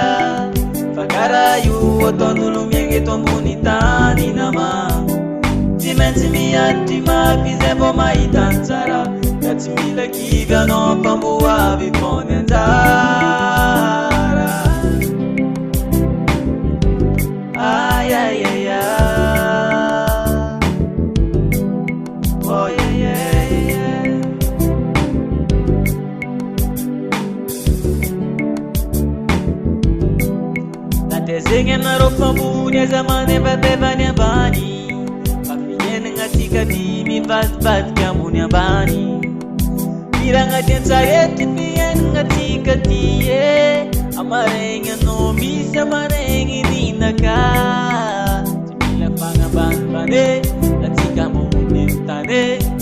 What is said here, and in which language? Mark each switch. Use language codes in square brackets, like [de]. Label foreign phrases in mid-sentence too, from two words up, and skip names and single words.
[mg] Fakara io ataon'olo miaigny eto ambony tany nama Tsy maintsy miady mafy zay vao mahita ny tsara Ka tsy mila kivy anao mpamboavy fony anjara Ay ay ay ay [en] Oh yeah yeah yeah [mg] Natezegny anareo mpambony aza manevantevany ambany Fa fiainagna atsika ty mivadibadiky ambony ambany Firagna ty antsarety fiainagna atsika ty Amaregny anao misy amaregny ninaka Tsy mila fagnambanimbany atsika ambony tany